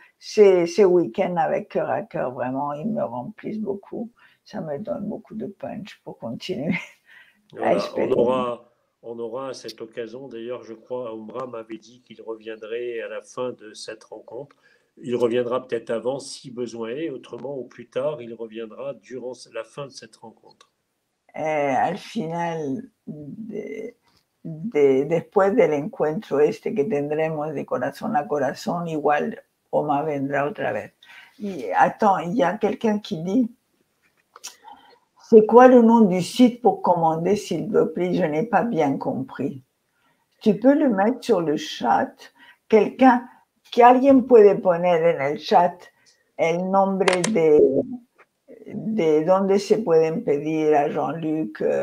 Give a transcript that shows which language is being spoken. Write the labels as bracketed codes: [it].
[fr] Ces week-ends avec cœur à cœur, vraiment, ils me remplissent beaucoup. Ça me donne beaucoup de punch pour continuer à Voilà, espérer. on aura à cette occasion, d'ailleurs, je crois, Oumra m'avait dit qu'il reviendrait à la fin de cette rencontre. Il reviendra peut-être avant si besoin est, autrement ou plus tard, il reviendra durant la fin de cette rencontre. [es] Al final, después del encuentro este que tendremos de corazón a corazón, igual Oma vendrá otra vez. [fr] Y attends, il y a quelqu'un qui dit, c'est quoi le nom du site pour commander, s'il te plaît? Je n'ai pas bien compris. Tu peux le mettre sur le chat. [es] Alguien puede poner en el chat el nombre de dónde se pueden pedir a Jean-Luc.